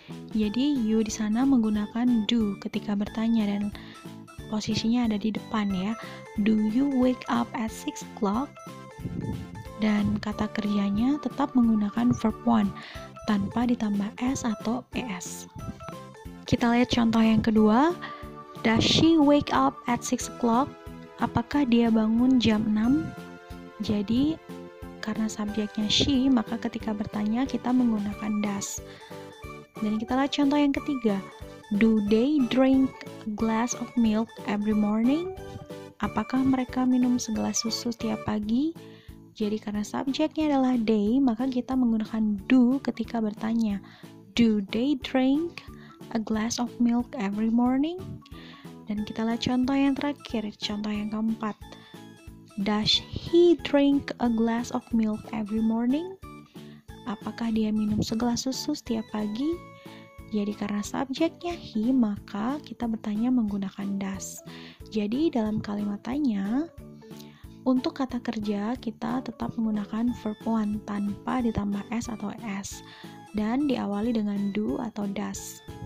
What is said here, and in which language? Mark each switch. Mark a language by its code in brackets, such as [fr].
[id] Jadi you di sana menggunakan do ketika bertanya dan posisinya ada di depan ya. [en] Do you wake up at 6 o'clock? [id] Dan kata kerjanya tetap menggunakan verb 1 tanpa ditambah s atau es. Kita lihat contoh yang kedua. [en] Does she wake up at 6 o'clock? [id] Apakah dia bangun jam 6? Jadi karena subjeknya she, maka ketika bertanya kita menggunakan does. Dan kita lihat contoh yang ketiga. [en] Do they drink a glass of milk every morning? [id] Apakah mereka minum segelas susu setiap pagi? Jadi karena subjeknya adalah they, maka kita menggunakan do ketika bertanya. [en] Do they drink a glass of milk every morning? [id] Dan kita lihat contoh yang terakhir, contoh yang keempat. [en] Does he drink a glass of milk every morning? [id] Apakah dia minum segelas susu setiap pagi? Jadi karena subjeknya he, maka kita bertanya menggunakan does. Jadi dalam kalimat tanya, untuk kata kerja kita tetap menggunakan verb 1 tanpa ditambah s atau s dan diawali dengan do atau does.